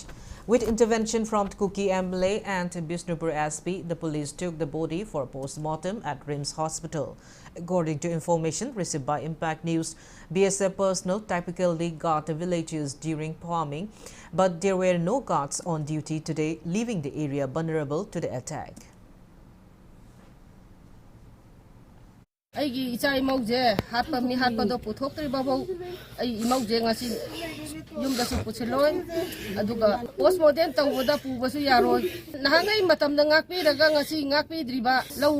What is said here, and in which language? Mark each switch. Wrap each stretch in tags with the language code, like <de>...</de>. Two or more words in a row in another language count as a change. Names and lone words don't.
<en>With intervention from Kuki MLA and Bishnupur SP, the police took the body for post-mortem at RIMS Hospital. According to information received by Impact News, BSF personnel typically guard the villages during farming, but there were no guards on duty today, leaving the area vulnerable to the attack.</en> <mni>Aigi ichai mauje hatpa mi hatpa do puthok tri babau ai mauje ngasi yum da su pucheloi aduga postmodern tawda pu basu yaroi nahangai matam da ngakpi daga ngasi ngakpi driba lau</mni>